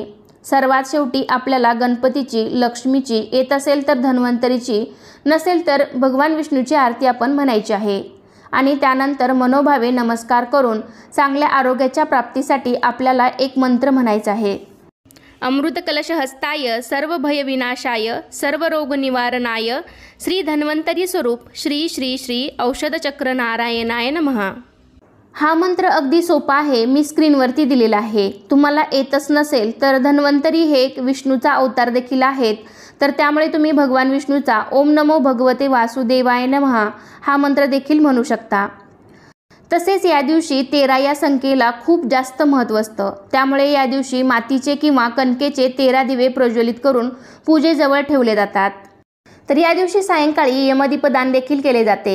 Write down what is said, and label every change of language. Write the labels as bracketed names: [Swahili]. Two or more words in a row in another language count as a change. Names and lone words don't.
[Marathi] सर्वात शेवटी आपल्याला गणपतीची, लक्ष्मीची, येत असेल तर धन्वंतरीची, नसेल तर भगवान विष्णूची आरती आपण म्हणायची आहे. आणि त्यानंतर मनोभावे नमस्कार करून चांगल्या आरोग्याच्या प्राप्तीसाठी आपल्याला एक मंत्र म्हणायचा आहे. [Sanskrit] अमृत कलश हस्ताय सर्व भय विनाशाय सर्व रोग निवारणाय श्री धन्वंतरी स्वरूप श्री श्री श्री औषध चक्र नारायणाय नमः. [Marathi] हा मंत्र अगदी सोपा आहे. मी स्क्रीनवरती दिलेला आहे. तुम्हाला येतच नसेल तर धन्वंतरी हे एक विष्णूचा अवतार देखील आहेत, तर त्यामुळे तुम्ही भगवान विष्णूचा [Sanskrit] ओम नमो भगवते वासुदेवाय नमः [Marathi] हा मंत्र देखील म्हणू शकता. तसेच या दिवशी 13 या संख्येला खूप जास्त महत्त्व असतं. त्यामुळे या दिवशी मातीचे किंवा कणकेचे 13 दिवे प्रज्वलित करून पूजेजवळ ठेवले जातात. तर या दिवशी सायंकाळी यमदीपदान देखील केले जाते.